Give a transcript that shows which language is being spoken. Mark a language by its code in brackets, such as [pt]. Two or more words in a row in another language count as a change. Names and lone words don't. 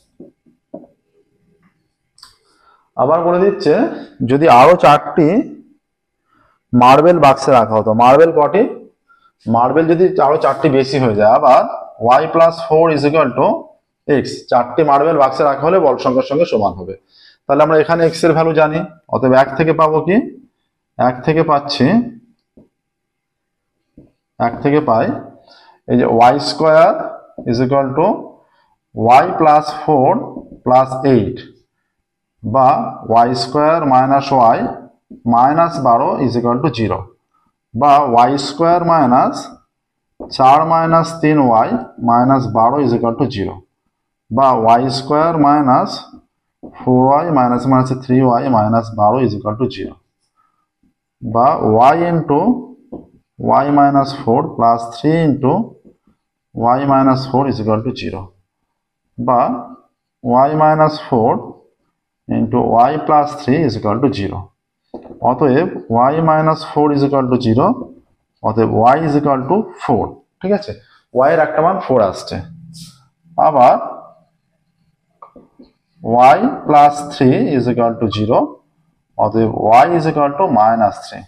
[bn] আবার বলে দিচ্ছে, যদি আরো 4টি মার্বেল বাক্সে রাখা হতো, মার্বেল কটি, মার্বেল যদি আরো 4টি বেশি হয়ে যায়, আবার y+4 = x, 4টি মার্বেল বাক্সে রাখা হলে বল সংখ্যার সঙ্গে সমান হবে। তাহলে আমরা এখানে x এর ভ্যালু জানি, অতএব 1 থেকে পাবো কি, 1 থেকে পাচ্ছি, 1 থেকে পাই এই যে y² = y+4 + 8, বা y² - y -12 = 0, বা y² - 4 - 3y -12 = 0, বা y² - 4y - 3y -12 = 0, বা y × y - 4 + 3 × y - 4 = 0, বা y - 4 × y + 3 = 0। অতএব y - 4 = 0, অতএব y = 4। ঠিক আছে, y এর একটা মান 4 আসছে। আবার y + 3 = 0, অতএব y = -3।